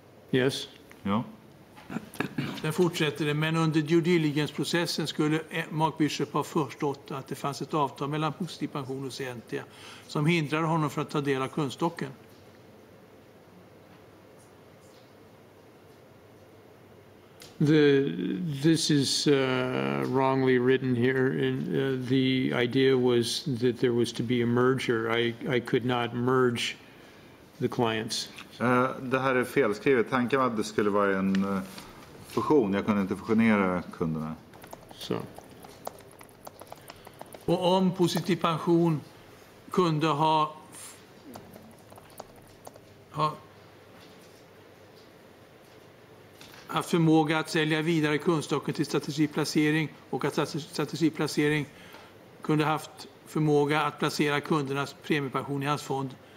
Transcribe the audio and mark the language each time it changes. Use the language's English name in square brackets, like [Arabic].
[English] Yes. [Swedish] Ja. Sen fortsätter det, men under due diligence-processen skulle Mark Bishop ha förstått att det fanns ett avtal mellan Positiv pension och Scientia som hindrar honom från att ta del av kundstocken. [English] This is wrongly written here. And, the idea was that there was to be a merger. I could not merge the clients. [Swedish] Det här är felskrivet. Tanken var att det skulle vara en fusion. Jag kunde inte fusionera kunderna. [English] So. [Swedish] Och om Positiv pension kunde ha haft förmåga att sälja vidare kundstocken till strategiplacering och att strategiplacering kunde haft förmåga att placera kundernas premiepension i hans fond.